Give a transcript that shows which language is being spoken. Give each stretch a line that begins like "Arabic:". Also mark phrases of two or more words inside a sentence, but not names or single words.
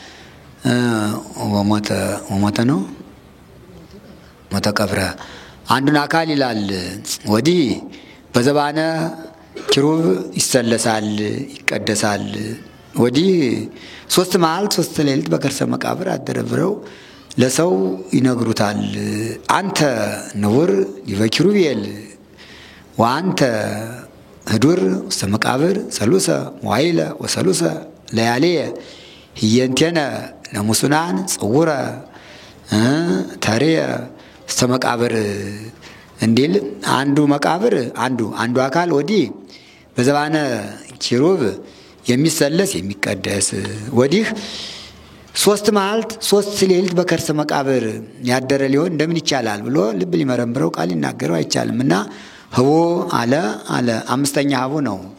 Amharic: ወሞተ ነው ሞተ ቀብረ አንዱን አካል ይላል ወዲህ በዘባነ ኪሩብ ይሰለሳል ይቀደሳል። ወዲህ 3 መዓልት 3 ሌሊት በከርሰ መቃብር አደረብረው ለሰው ይነግሩታል።
Geez: አንተ ንቡር ዲበ ኪሩቤል ወአንተ ህዱር ውስተ መቃብር ሰሉሰ መዋዕለ ወሰሉሰ ለያልየ ህየንቴነ ለሙሱናን ጽውረ ተሬየ ውስተ መቃብር
Amharic: እንዲል አንዱ መቃብር አንዱ አካል ወዲህ በዘባነ ኪሩብ የሚሰለስ የሚቀደስ ወዲህ 3 መዓልት 3 ሌሊት በከርሰ መቃብር ያደረ ሊሆን እንደምን ይቻላል ብሎ ልብ ሊመረምረው ቃል ሊናገረው አይቻልምና ህቡ አለ። አምስተኛ ህቡ ነው።